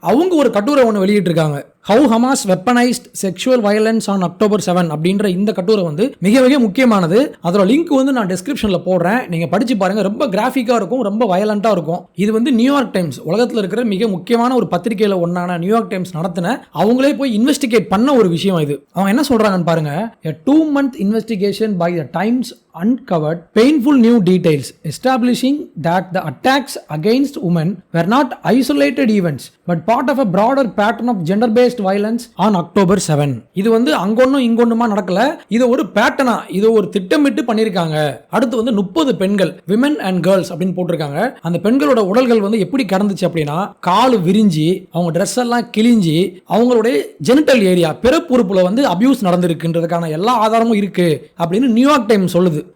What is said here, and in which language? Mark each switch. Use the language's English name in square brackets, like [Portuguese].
[Tamil] அவங்க ஒரு கட்டுரை ஒன்று வெளியிட்டு இருக்காங்க, [English] How Hamas Weaponized Sexual Violence on October 7 [Tamil] அப்படின்ற இந்த கட்டுரை வந்து மிக மிக முக்கியமானது. அதோட லிங்க் வந்து நான் டிஸ்கிரிப்ஷன்ல போடுறேன், நீங்க படிச்சு பாருங்க. ரொம்ப கிராஃபிக்கா இருக்கும், ரொம்ப வயலண்டா இருக்கும். இது வந்து நியூயார்க் டைம்ஸ், உலகத்தில் இருக்கிற மிக முக்கியமான ஒரு பத்திரிகையில ஒன்னான நியூயார்க் டைம்ஸ் நடத்தின, அவங்களே போய் இன்வெஸ்டிகேட் பண்ண ஒரு விஷயம் இது. அவங்க என்ன சொல்றாங்கன்னு பாருங்க. [English] A 2-month investigation by the Times uncovered painful new details establishing that the attacks against women were not isolated events but part of a broader pattern of gender-based violence on October 7. [Tamil] இது வந்து அங்கொன்னும் இங்கொன்னுமா நடக்கல, இது ஒரு பேட்டர்னா, இது ஒரு திட்டமிட்டு பண்ணிருக்காங்க. அடுத்து வந்து 30 பெண்கள், [English] women and girls [Tamil] அப்படின்னு போட்டிருக்காங்க. அந்த பெண்களோட உடல்கள் வந்து எப்படி கடந்துச்சு அப்படின்னா, கால் விரிஞ்சி, அவங்க ட்ரெஸ் எல்லாம் கிழிஞ்சி, அவங்களுடைய ஜெனிட்டல் ஏரியா, பிறப்புறுப்புல வந்து அபியூஸ் நடந்திருக்குன்றதுக்கான எல்லா ஆதாரமும் இருக்கு அப்படின்னு நியூயார்க் டைம்ஸ் சொல்லுது.